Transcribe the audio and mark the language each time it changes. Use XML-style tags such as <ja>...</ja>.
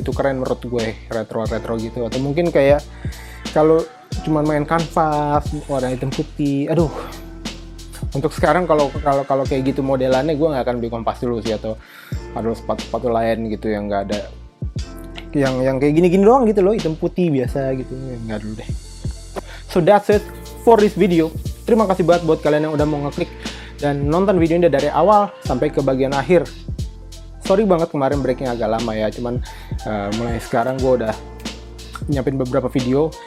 <id>Itu keren menurut gue, retro gitu. Atau mungkin kayak kalau cuman main kanvas warna hitam putih, aduh. Untuk sekarang kalau kayak gitu modelannya, gue nggak akan beli kompas dulu sih, atau ada sepatu lain gitu yang nggak ada, yang kayak gini doang gitu loh, hitam putih biasa gitu, nggak dulu deh.</id> <en>So that's it for this video.</en> <id>Terima kasih banget buat kalian yang udah mau ngeklik dan nonton video ini dari awal sampai ke bagian akhir. Sorry banget kemarin breaknya agak lama ya, cuman mulai sekarang gue udah nyiapin beberapa video.</id>